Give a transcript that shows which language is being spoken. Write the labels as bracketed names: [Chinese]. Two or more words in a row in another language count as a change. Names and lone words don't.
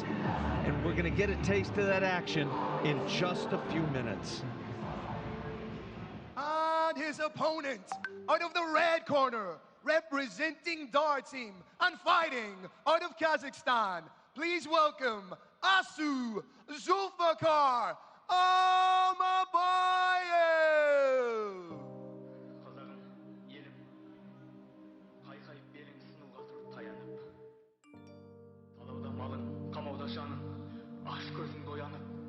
[English] And we're gonna get a taste of that action in just a few minutes. And his opponent, out of the red corner, representing Dar Team and fighting out of Kazakhstan, please welcome Asu Zulfikar Алмабаев. [Kazakh] Қазағым, елім, қайқайып белің сынуға тұрып таянып. Талауда малың, қамауда жаның, аш көзіңді оянып.